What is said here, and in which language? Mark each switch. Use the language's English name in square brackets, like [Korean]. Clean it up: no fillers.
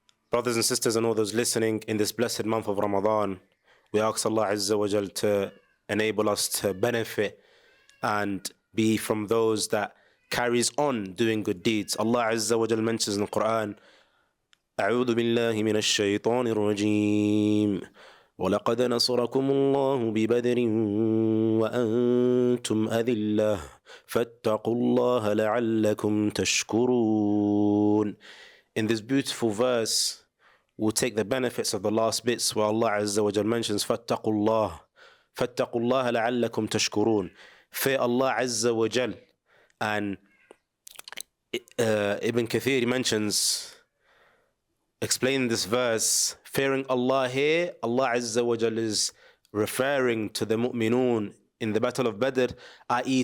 [English] Brothers and sisters and all those listening in this blessed month of Ramadan, we ask Allah Azza wa Jal to enable us to benefit and be from those that carries on doing good deeds. Allah Azza wa Jal mentions in the Quran, [Arabic] أعوذ بالله من الشيطان الرجيم ولقد نصركم الله ببدر وأنتم أذلة فاتقوا الله لعلكم تشكرون. [English] In this beautiful verse, we'll take the benefits of the last bits where Allah Azza wa Jal mentions [Arabic] فاتقوا الله لعلكم تشكرون. [English] Fear Allah Azza wa Jal. And Ibn Kathir mentions, explaining this verse, fearing Allah here, Allah Azza wa Jal is referring to the mu'minun in the battle of Badr, i.e.